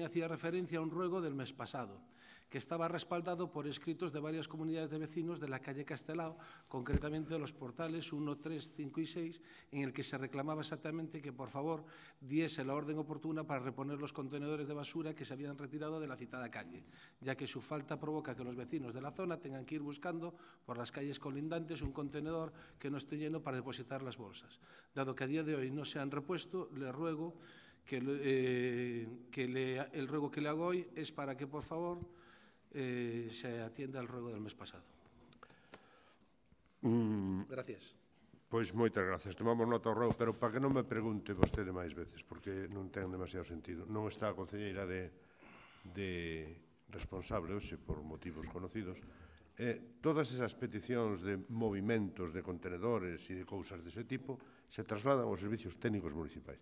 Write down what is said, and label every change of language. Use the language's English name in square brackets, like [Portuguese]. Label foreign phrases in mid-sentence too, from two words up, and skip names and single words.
[Spanish] hacía referencia a un ruego del mes pasado, que estaba respaldado por escritos de varias comunidades de vecinos de la calle Castelao, concretamente de los portales 1, 3, 5 y 6, en el que se reclamaba exactamente que, por favor, diese la orden oportuna para reponer los contenedores de basura que se habían retirado de la citada calle, ya que su falta provoca que los vecinos de la zona tengan que ir buscando por las calles colindantes un contenedor que no esté lleno para depositar las bolsas. Dado que a día de hoy no se han repuesto, le ruego el ruego que le hago hoy es para que, por favor, se atienda al ruego del mes pasado. Gracias. [Galician] Pois moitas gracias. Tomamos nota ao ruego, pero para que non me pregunte vostede máis veces, porque non ten demasiado sentido. Non está a concelleira de responsable hoxe por motivos conocidos. Todas esas peticións de movimentos de contenedores e de cousas dese tipo se trasladan aos servicios técnicos municipais.